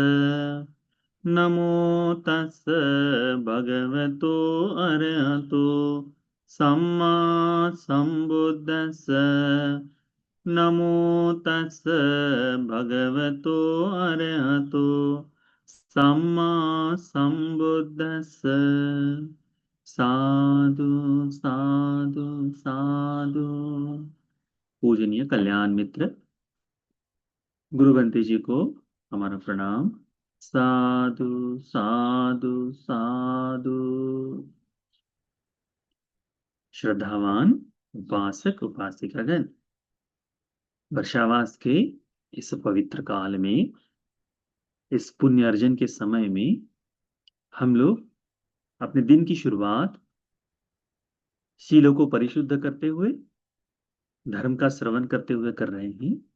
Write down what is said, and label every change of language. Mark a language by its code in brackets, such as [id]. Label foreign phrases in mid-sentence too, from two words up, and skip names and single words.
[pi] नमो तस् भगवतो अरहतो सम्मा सम्बुद्धस्स। नमो तस् भगवतो अरहतो सम्मा सम्बुद्धस्स। साधु साधु साधु। [hi] पूजनीय कल्याण मित्र गुरु बंते जी को हमारा प्रणाम। [pi] साधु साधु साधु। [hi] श्रद्धावान उपासक उपासिकागण, वर्षावास के इस पवित्र काल में, इस पुण्य अर्जन के समय में हम लोग अपने दिन की शुरुआत शीलों को परिशुद्ध करते हुए, धर्म का श्रवण करते हुए कर रहे हैं।